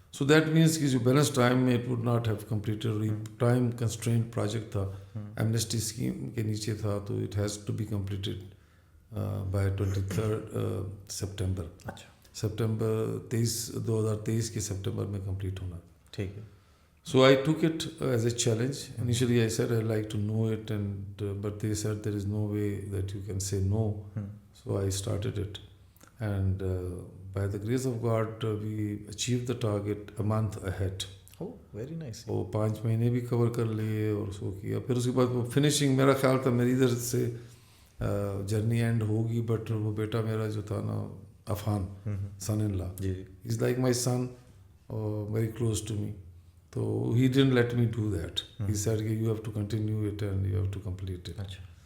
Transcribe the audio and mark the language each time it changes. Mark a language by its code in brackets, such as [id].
[en] So that means کہ جو balance time میں it would not have completed. Time constraint project [ur] تھا, Amnesty scheme کے نیچے تھا, تو [en] It has to be completed by 23 September. [ur] اچھا. سپٹمبر 2023 کے سپٹمبر میں کمپلیٹ ہونا. ٹھیک ہے. [en] So I took it as a challenge. Initially I said I'd like to know it, but they said there is no way that you can say no. So I started it, and by the grace of God we achieved the target a month ahead. Oh, very nice. [ur] وہ 5 مہینے بھی کور کر لیے اور اس کو کیا. پھر اس کے بعد وہ فنشنگ, میرا خیال تھا میری ادھر سے جرنی اینڈ ہوگی, بٹ وہ بیٹا میرا جو تھا نا عفان, [en] Son in law, is like my son, very close to me. تو he didn't let me do that. He said کہ you have to continue it and you have to complete it.